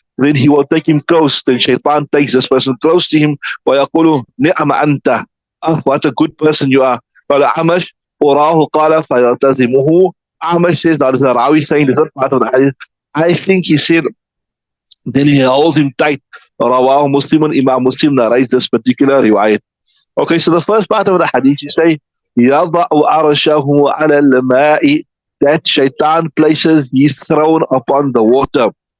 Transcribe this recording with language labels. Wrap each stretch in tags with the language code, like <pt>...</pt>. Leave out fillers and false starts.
<en>Then he will take him close. Then shaitan takes this person close to him.</en> <ar>ويقول نعم أنت.</ar> <en>What a good person you are.</en> <ar>قال عمش أراه قال فيلتزمه.</ar> <en>Amash says, now this is a Rawi saying, this is not part of the hadith. I think he said, then he holds him tight. Rawahu Muslim, Imam Muslim narrates this particular riwayat. Okay, so the first part of the hadith, he say,</en> <ar>يَضَعُ أَرْشَهُ عَلَى الْمَاءِ.</ar> <en>That shaitan places his throne upon the water.</en>